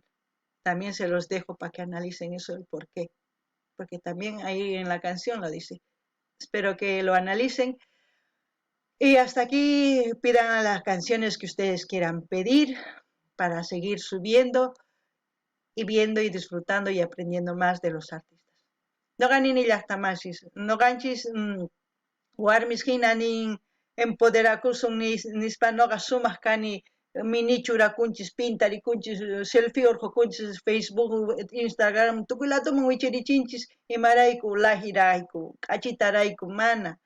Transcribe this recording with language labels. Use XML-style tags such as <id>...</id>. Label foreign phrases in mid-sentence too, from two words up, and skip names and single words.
<es>También se los dejo para que analicen eso, el por qué, porque también ahí en la canción lo dice. Espero que lo analicen. Y hasta aquí pidan a las canciones que ustedes quieran pedir para seguir subiendo y viendo y disfrutando y aprendiendo más de los artistas.</es> <qu>No ganin ni llaqtamasis, no ganchis warmis hinanin empoderakusun nispa noqa sumaq kani minichurakunchis, pintarikunchis, selfie urqukunchis, Facebook, Instagram, tukuylatuman wichirichinchis imarayku lahirayku, k'achitarayku mana.</qu>